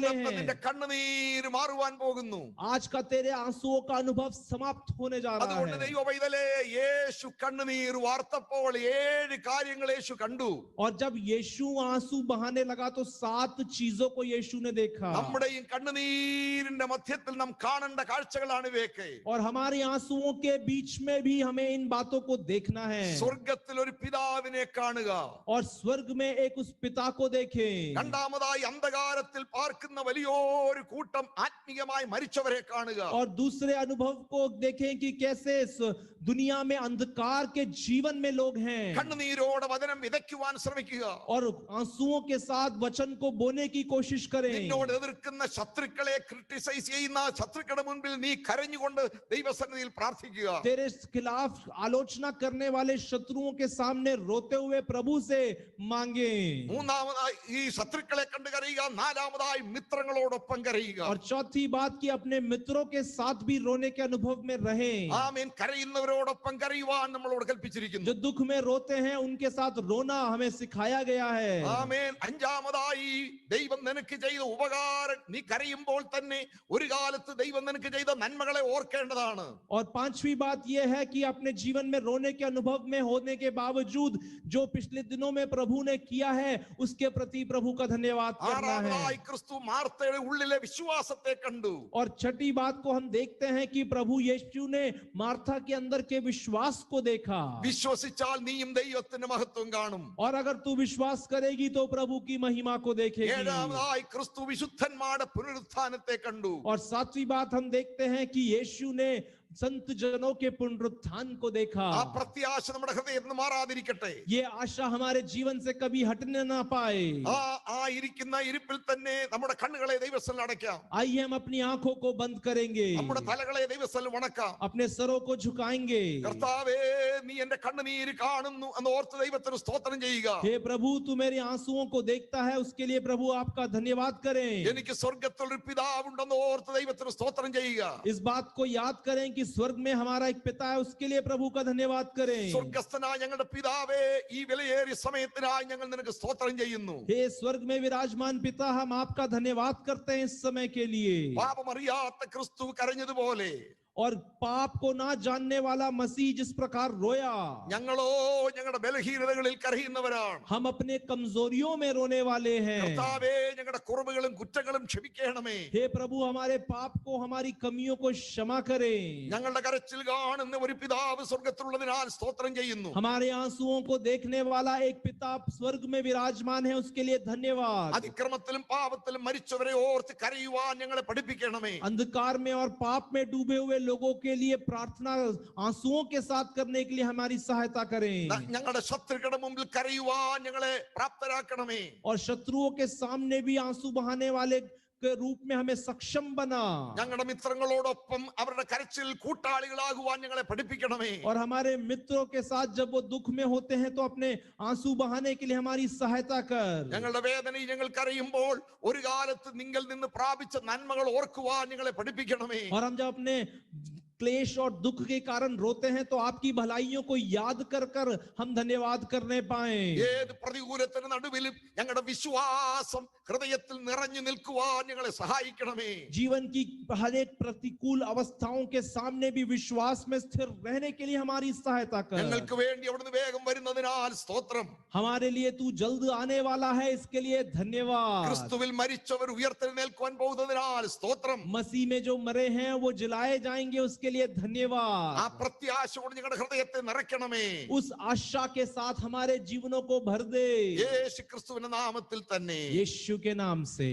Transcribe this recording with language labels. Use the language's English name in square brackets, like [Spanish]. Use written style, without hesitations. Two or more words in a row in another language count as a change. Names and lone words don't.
[Malayalam] ഇന്നത്തെ നിന്റെ [Hindi] हैं. [Malayalam] കണ്ണുനീര് മാറുവാൻ പോകുന്നു. [Hindi] आज का तेरे आंसुओं का अनुभव समाप्त होने जा रहा [Malayalam] അതുകൊണ്ട് [Hindi] है. [Malayalam] ദൈവ പൈതലേ, യേശു കണ്ണുനീർ വാർത്തപ്പോൾ 7 കാര്യങ്ങൾ യേശു കണ്ടു. [Hindi] और जब यीशु आंसू बहाने लगा तो 7 चीजों को यीशु ने देखा. [Malayalam] നമ്മുടെ ഈ കണ്ണുനീരിന്റെ മധ്യത്തിൽ നാം കാണേണ്ട കാഴ്ചകളാണ് ഇവയൊക്കെ. [Hindi] और हमारे आंसुओं के बीच में भी हमें इन बातों को देखना है. [Malayalam] സ്വർഗത്തിൽ ഒരു പിതാവിനെ കാണുക, [Hindi] और स्वर्ग में एक उस पिता को देखें. [Malayalam] രണ്ടാമതായി അന്ധകാരത്തിൽ പാർക്കുന്ന വലിയൊരു കൂട്ടം ആത്മീയമായി മരിച്ചവരെ കാണുക. [Hindi] और दूसरे अनुभव को देखें कि कैसे इस दुनिया में अंधकार के जीवन में लोग हैं. [Malayalam] കണ്ണുനീരോടെ വചനം വിതയ്ക്കുവാൻ ശ്രമിക്കുക. [Hindi] और आंसुओं के साथ वचन को बोने की कोशिश करें. [Malayalam] നിന്നോട് എതിർക്കുന്ന ശത്രുക്കളെ ക്രിട്ടിസൈസ് ചെയ്യുന്ന ശത്രുക്കളുടെ മുൻപിൽ നീ കരഞ്ഞുകൊണ്ട് ദൈവസന്നിധിയിൽ പ്രാർത്ഥിക്കുക. [Hindi] तेरे खिलाफ आलोचना करने वाले शत्रुओं के सामने रोते हुए प्रभु से मांगे. [Malayalam] മൂന്നാമതായി ഈ ശത്രുക്കളെ കണ്ട് കരയുക. നാലാമതായി മിത്രങ്ങളോടൊപ്പം കരയുക. [Hindi] और चौथी बात कि अपने मित्रों के साथ भी रोने के अनुभव में रहें. [Malayalam] ആമേൻ. കരയുന്നവരോടൊപ്പം കരയുവാൻ നമ്മളോട് കൽപ്പിച്ചിരിക്കുന്നു. [Hindi] जो दुख में रोते हैं उनके साथ रोना हमें सिखाया गया है. [Malayalam] ആമേൻ. അഞ്ചാമതായി ദൈവം നിനക്ക് ചെയ്ത ഉപകാരം, നീ കരയുമ്പോൾ തന്നെ ഒരു കാലത്ത് ദൈവം നിനക്ക് ചെയ്ത നന്മകളെ ഓർക്കേണ്ടതാണ്. [Hindi] और पांचवी बात यह है कि अपने जीवन में रोने के अनुभव में होने के बावजूद जो पिछले दिनों में प्रभु ने किया है उसके प्रति प्रभु का धन्यवाद करना है. [Malayalam] ആറാമതായി ക്രിസ്തു മാർത്തയുടെ ഉള്ളിലെ വിശ്വാസത്തെ കണ്ടു. [Hindi] और छठी बात को हम देखते हैं कि प्रभु यीशु ने मार्था के अंदर के विश्वास को देखा. [Malayalam] വിശ്വസിച്ചാൽ നീയും ദൈവത്തിന്റെ മഹത്വം കാണും. [Hindi] और अगर तू विश्वास करेगी तो प्रभु की महिमा को देखेगी. [Malayalam] ഏഴാമതായി ക്രിസ്തു വിശുദ്ധന്മാരുടെ പുനരുത്ഥാനത്തെ കണ്ടു. [Hindi] और सातवीं बात हम देखते हैं कि यीशु ने संत जनों के पुनरुत्थान को देखा. [Malayalam] ആ പ്രത്യാശ നമ്മുടെ ഹൃദയത്തിൽ നിന്ന് മാറാതിരിക്കട്ടെ. [Hindi] ये आशा हमारे जीवन से कभी हटने ना पाए. [Malayalam] ആ ഇരിക്കുന്ന ഇരിപ്പിൽ തന്നെ നമ്മുടെ കണ്ണുകളെ ദൈവസ്ഥലിൽ അടയ്ക്കാം. [Hindi] आइए हम अपनी आंखों को बंद करेंगे. [Malayalam] നമ്മുടെ തലകളെ ദൈവസ്ഥലിൽ വണക്കാം. [Hindi] अपने सरों को झुकाएंगे. [Malayalam] കർത്താവേ, നീ എന്റെ കണ്ണുനീര് കാണുന്നു എന്ന് ഓർത്ത് ദൈവത്തിന് സ്തോത്രം ചെയ്യുക. [Hindi] हे प्रभु, तू मेरे आंसुओं को देखता है, उसके लिए प्रभु आपका धन्यवाद करें. [Malayalam] എനിക്ക് സ്വർഗത്തിൽ ഒരു പിതാവുണ്ടെന്ന് ഓർത്ത് ദൈവത്തിന് സ്തോത്രം ചെയ്യുക. [Hindi] इस बात को याद करें कि स्वर्ग में हमारा एक पिता है, उसके लिए प्रभु का धन्यवाद करें. [Malayalam] സ്വർഗസ്ഥനായ ഞങ്ങളുടെ പിതാവേ, ഈ വിലയേറിയ സമയത്തിനായി ഞങ്ങൾ നിനക്ക് സ്തോത്രം ചെയ്യുന്നു. [Hindi] हे स्वर्ग में विराजमान पिता, हम आपका धन्यवाद करते हैं इस समय के लिए. [Malayalam] പാപമറിയാത്ത ക്രിസ്തു കരഞ്ഞതുപോലെ [Hindi] और पाप को ना जानने वाला मसीह जिस प्रकार रोया, [Malayalam] ഞങ്ങളോ ഞങ്ങളുടെ ബലഹീനതകളിൽ കരയുന്നവരാണ്. [Hindi] हम अपने कमजोरियों में रोने वाले हैं। [Malayalam] കർത്താവേ, ഞങ്ങളുടെ കുറവുകളും കുറ്റങ്ങളും ക്ഷമിക്കണമേ. [Hindi] हे प्रभु, हमारे पाप को, हमारी कमियों को क्षमा करें। [Malayalam] ഞങ്ങളുടെ കരച്ചിൽ കാണുന്ന ഒരു പിതാവ് സ്വർഗത്തിലുള്ളതിനാൽ സ്തോത്രം ചെയ്യുന്നു. [Hindi] हमारे आंसुओं को देखने वाला एक पिता स्वर्ग में विराजमान है, उसके लिए धन्यवाद। [Malayalam] അതിക്രമത്തിലും പാപത്തിലും മരിച്ചവരെ ഓർത്ത് കരയുവാൻ ഞങ്ങളെ പഠിപ്പിക്കണമേ. [Hindi] अंधकार में और पाप में डूबे हुए लोगों के लिए प्रार्थना आंसुओं के साथ करने के लिए हमारी सहायता करें। [Malayalam] ഞങ്ങളുടെ ശത്രുക്കളുടെ മുമ്പിൽ കരയുവാൻ ഞങ്ങളെ പ്രാപ്തരാക്കണമേ. [Hindi] और शत्रुओं के सामने भी आंसू बहाने वाले के रूप में हमें सक्षम बना। [Malayalam] ഞങ്ങളുടെ മിത്രങ്ങളോടൊപ്പം അവരുടെ കരച്ചിൽ കൂട്ടാളികളാകുവാൻ ഞങ്ങളെ പഠിപ്പിക്കണമേ. [Hindi] और हमारे मित्रों के साथ जब वो दुख में होते हैं तो अपने आंसू बहाने के लिए हमारी सहायता कर। [Malayalam] ഞങ്ങളുടെ വേദനയിൽ ഞങ്ങൾ കരയുമ്പോൾ ഒരു കാലത്ത് നിങ്ങൾ നിന്ന് പ്രാപിച്ച നന്മകൾ ഓർക്കുവാൻ ഞങ്ങളെ പഠിപ്പിക്കണമേ. [Hindi] और हम जब अपने क्लेश और दुख के कारण रोते हैं तो आपकी भलाइयों को याद कर कर हम धन्यवाद करने पाए। [Malayalam] ഏത് പ്രതികൂലത്തിന് നടുവിലും ഞങ്ങളുടെ വിശ്വാസം ഹൃദയത്തിൽ നിറഞ്ഞു നിൽക്കുവാൻ ഞങ്ങളെ സഹായിക്കണമേ. [Hindi] जीवन की हर एक प्रतिकूल अवस्थाओं के सामने भी विश्वास में स्थिर रहने के लिए हमारी सहायता कर। [Malayalam] ഞങ്ങൾക്ക് വേണ്ടി അവിടുന്ന് വേഗം വരുന്നതിനാൽ സ്തോത്രം. [Hindi] हमारे लिए तू जल्द आने वाला है, इसके लिए धन्यवाद। [Malayalam] ക്രിസ്തുവിൽ മരിച്ചവർ ഉയർത്തെഴുന്നേൽക്കുവാൻ പോകുന്നതിനാൽ സ്തോത്രം. [Hindi] मसीह में जो मरे हैं वो जलाए जाएंगे, उसके लिए धन्यवाद। [Malayalam] ആ പ്രത്യാശ കൊണ്ട് ഞങ്ങളുടെ ഹൃദയത്തെ നിറയ്ക്കണമേ. [Hindi] उस आशा के साथ हमारे जीवनों को भर दे, [Malayalam] യേശു ക്രിസ്തുവിന്റെ നാമത്തിൽ തന്നെ. [Hindi] यीशु के नाम से।